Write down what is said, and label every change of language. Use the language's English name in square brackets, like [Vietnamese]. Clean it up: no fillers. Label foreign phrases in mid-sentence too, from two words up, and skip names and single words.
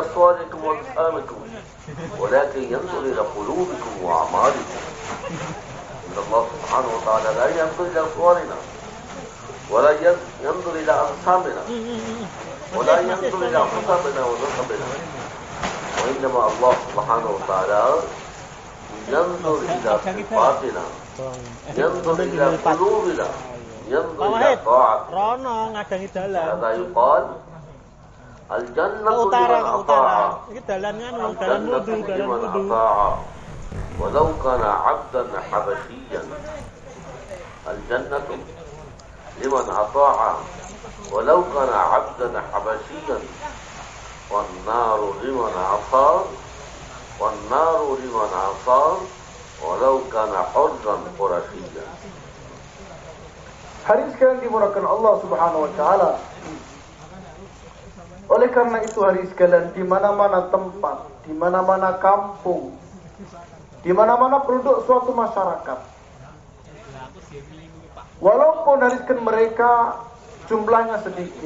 [Arabic] صوركم وأجسامكم ولكن ينظر إلى قلوبكم وأعمالكم إن الله سبحانه وتعالى لا ينظر إلى صورنا ولا ينظر إلى أجسامنا ولا ينظر إلى حسبنا ونسبنا وإنما الله سبحانه وتعالى ينظر إلى صفاتنا ينظر إلى قلوبنا ينظر [Javanese] Pak [Arabic] إلى [Javanese] Wahid, [Arabic] طاعتنا [Javanese] Rono ngadangi dalan. [Arabic] هذا يقال الجنة [Indonesian] Ke utara, [Arabic] لمن [Indonesian] ke utara. [Arabic] أطاع [Javanese] Ini dalannya dalan [Arabic] الجنة [Javanese] wudu, dalan [Arabic] لمن [Javanese] wudu. [Arabic] أطاع ولو كان عبدا حبشيا الجنة لمن أطاع ولو كان عبدا حبشيا والنار لمن عصى والنار لمن عصى ولو كان حرا قرشيا. [Malay] Hari sekalian dimurahkan [Arabic] الله سبحانه وتعالى. [Malay] Oleh karena itu hari sekalian di mana-mana tempat, di mana-mana kampung, di mana-mana penduduk suatu masyarakat. Walaupun hari sekalian mereka jumlahnya sedikit.